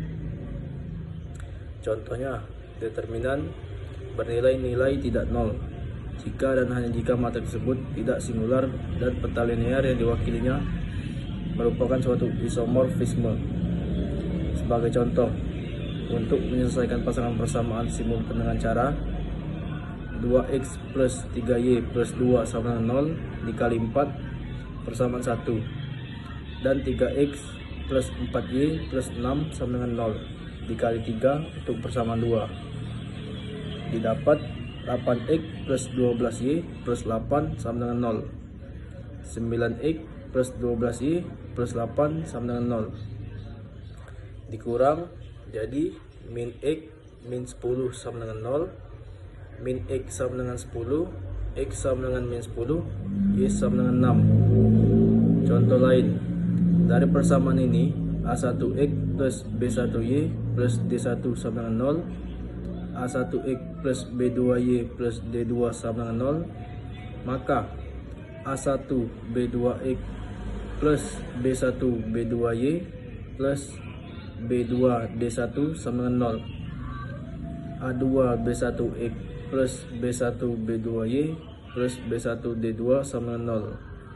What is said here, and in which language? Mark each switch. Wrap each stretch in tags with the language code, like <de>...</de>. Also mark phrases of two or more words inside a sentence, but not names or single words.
<id>Contohnya, determinan bernilai-nilai tidak nol jika dan hanya jika matrik tersebut tidak singular dan peta linear yang diwakilinya merupakan suatu isomorfisme. Sebagai contoh, untuk menyelesaikan pasangan persamaan simultan dengan cara 2x plus 3y plus 2 sama dengan 0 dikali 4 persamaan 1 dan 3x plus 4y plus 6 sama dengan 0 dikali 3 untuk persamaan 2 didapat 8x plus 12y plus 8 sama dengan 0. 9x plus 12y plus 8 sama dengan 0 dikurang jadi min x min 10 sama dengan 0, min x sama dengan 10, x sama dengan min 10, y sama dengan 6. Contoh lain, dari persamaan ini A1x plus B1y plus D1 sama dengan 0, A1x plus B2y plus D2 sama dengan 0, maka A1 B2x plus B1 B2y plus B2 D1 sama dengan 0, A2 B1x plus B1 B2y plus B1 D2 sama dengan 0</id>